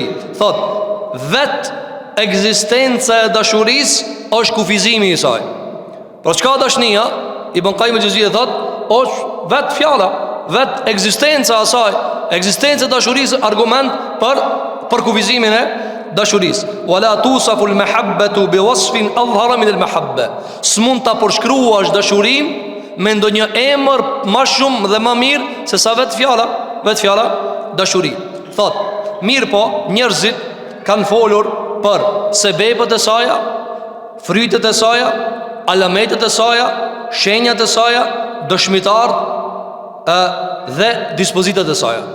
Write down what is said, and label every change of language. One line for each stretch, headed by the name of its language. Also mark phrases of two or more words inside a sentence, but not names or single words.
Albanian: Thot vet ekzistenca e dashurisë është kufizimi i saj. Pra çka dashnia? Ibn Qayyim el-Jauziyje thot është vet fjala. vetë ekzistenca asaj, ekzistenca e dashurisë argument për kufizimin e dashurisë.
Arabic: ولا توصف المحبة بوصف أظهر من المحبة.
Albanian: S'mund ta përshkruash dashurinë me ndonjë emër më shumë dhe më mirë se sa vetë fjala dashuri. Thot, mirë po, njerëzit kanë folur për sebepet e saja, frytet e saja, alametet e saja, shenjat e saja, dëshmitarët dhe dispozitat e saja.